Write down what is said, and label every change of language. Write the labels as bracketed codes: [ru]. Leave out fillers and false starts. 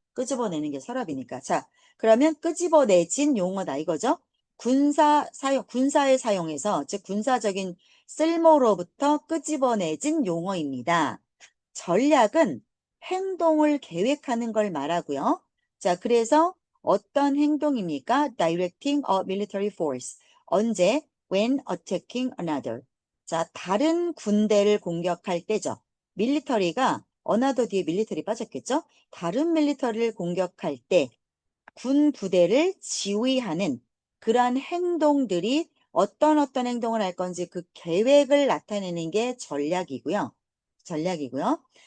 [ko] 끄집어내는 게 서랍이니까. 자, 그러면 끄집어내진 용어다 이거죠. 군사에 사용해서, 즉 군사적인 쓸모로부터 끄집어내진 용어입니다. 전략은 행동을 계획하는 걸 말하고요. 자, 그래서 어떤 행동입니까? [en] Directing a military force. [ko] 언제? [en] When attacking another. [ko] 자, 다른 군대를 공격할 때죠. 밀리터리가 another 뒤에 밀리터리 빠졌겠죠? 다른 밀리터리를 공격할 때 군 부대를 지휘하는 그러한 행동들이 어떤 행동을 할 건지 그 계획을 나타내는 게 전략이고요. 전략이고요.